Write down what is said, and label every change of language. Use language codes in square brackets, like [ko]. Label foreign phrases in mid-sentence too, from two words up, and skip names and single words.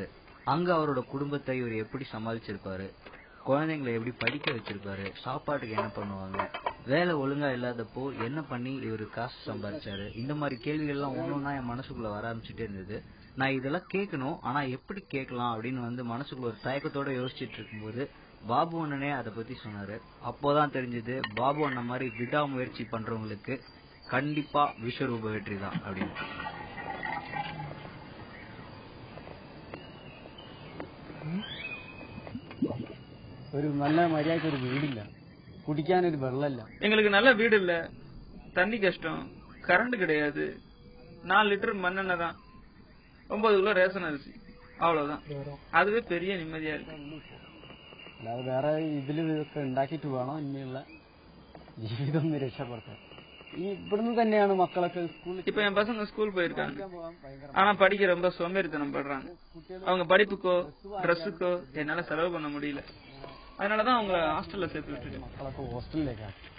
[ta] அங்க அவரோட குடும்பத்தை இவர் எப்படி சமாளிச்சிருப்பாரு, குழந்தைங்களை எப்படி படிக்க வச்சிருப்பாரு, சாப்பாட்டுக்கு என்ன பண்ணுவாங்க, வேலை ஒழுங்கா இல்லாதப்போ என்ன பண்ணி இவரு காசு சம்பாதிச்சாரு, இந்த மாதிரி கேள்விகள் எல்லாம் ஒன்னொன்னா என் மனசுக்குள்ள வர ஆரம்பிச்சுட்டே இருந்தது. நான் இதெல்லாம் கேட்கணும், ஆனா எப்படி கேட்கலாம் அப்படின்னு வந்து மனசுக்குள்ள ஒரு தயக்கத்தோட யோசிச்சுட்டு இருக்கும்போது பாபு அண்ணனே அதை பத்தி சொன்னாரு. அப்போதான் தெரிஞ்சது பாபு அண்ணன் மாதிரி விடாமுயற்சி பண்றவங்களுக்கு கண்டிப்பா விஸ்வரூப வெற்றி தான் அப்படின்னு. [ml] ഒരു നല്ല മര്യാദയ്ക്ക് ഒരു വീടില്ല, കുടിക്കാനൊരു വെള്ളമില്ല. [ta] எங்களுக்கு நல்ல வீடு இல்ல, தண்ணி கஷ்டம், கரண்ட் கிடையாது, 4 லிட்டர் மண்ணெண்ணெய் தான், 9 கிலோ ரேஷன் அரிசி, அவ்வளவுதான். அதுவே பெரிய நிம்மதியா இருக்கு. [ml] അല്ലാതെ വേറെ ഇതിൽ ഇതൊക്കെ ഉണ്ടാക്കിയിട്ട് വേണം ഇനിയുള്ള ജീവിതം ഒന്ന് രക്ഷപ്പെടുത്താൻ. ഈ ഇവിടുന്ന് തന്നെയാണ് മക്കളൊക്കെ സ്കൂളിൽ. [ta] இப்ப என் பசங்க ஸ்கூல் போயிருக்காங்க, ஆனா படிக்க ரொம்ப சோம்பேறித்தனம் படுறாங்க. அவங்க படிப்புக்கோ ட்ரெஸ்ஸுக்கோ என்னால செலவு பண்ண முடியல, அதனாலதான் அவங்க ஹாஸ்டல்ல சேர்த்து விட்டுட்டு. [ml] മക്കളൊക്കെ ഹോസ്റ്റലിലേക്കാണ്.